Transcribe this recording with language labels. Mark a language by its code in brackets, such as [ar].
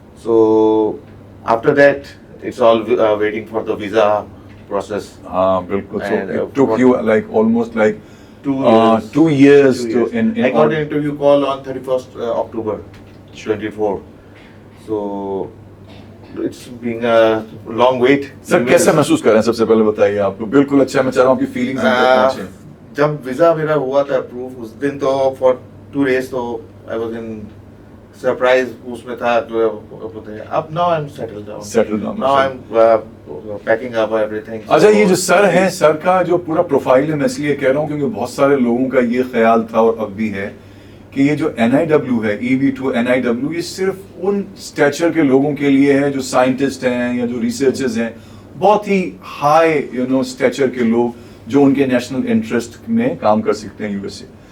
[en] So after that, it's all waiting for the visa process. [ur] بالکل. [en] So it took you like almost like 2 years. 2 years to in I got an interview call on 31st October 24. So it's been a long wait. [ur] سر کیسے محسوس کر رہے ہیں, سب سے پہلے بتائیے آپ کو. بالکل اچھا, میں چاہ رہا ہوں آپ کی فیلنگز پہنچیں. جب ویزا میرا ہوا تھا اپروو اس دن تو [en] for 2 days [ur] تو [en] I was in surprise [ur] اس میں تھا. اب [en] now I'm settled down. Now I'm packing up everything. [ur] اچھا, یہ جو سر ہیں, سر کا جو پورا پروفائل ہے, میں اس لیے کہہ رہا ہوں کیونکہ بہت سارے لوگوں کا یہ خیال تھا اور اب بھی ہے کہ یہ جو NIW ہے, EB2 NIW, یہ صرف ان اسٹیچر کے لوگوں کے لیے ہے جو سائنٹسٹ ہیں یا جو ریسرچرز ہیں, بہت ہی ہائی اسٹیچر کے لوگ جو ان کے نیشنل انٹرسٹ میں کام کر سکتے ہیں USA.